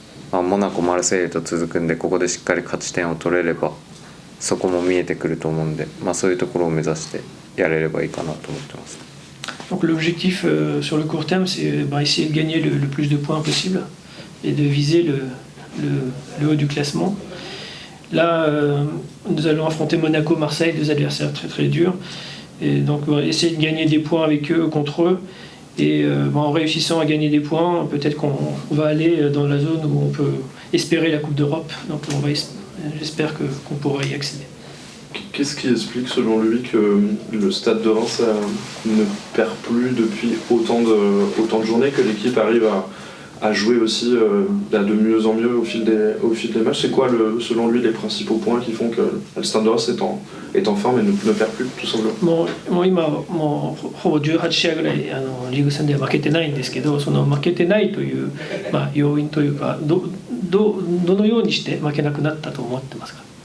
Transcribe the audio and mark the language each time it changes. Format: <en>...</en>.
<ja>まあ、モナコ、マルセイユと続くんで、ここでしっかり勝ち点を取れればそこも見えてくると思うんで、まあ、そういうところを目指してやれればいいかなと思ってます。</ja> <fr>Donc l'objectif sur le court terme, c'est essayer de gagner le plus de points possible et de viser le haut du classement. Là, nous allons affronter Monaco, Marseille, deux adversaires très très durs. Et donc essayer de gagner des points avec eux, contre eux. Et en réussissant à gagner des points, peut-être qu'on va aller dans la zone où on peut espérer la Coupe d'Europe. Donc j'espère qu'on pourra y accéder. Qu'est-ce qui explique selon lui que le Stade de Reims ne perd plus depuis autant de journées, que l'équipe arrive à jouer aussi de mieux en mieux au fil des matchs? C'est quoi selon lui les principaux points qui font que le Stade de Reims est en forme et ne perd plus, tout simplement?</fr> <ja>もう今ほぼ18試合ぐらいリーグ戦では負けてないんですけど、その負けてないという、要因というか、どのようにして負けなくなったと思ってますか？</ja>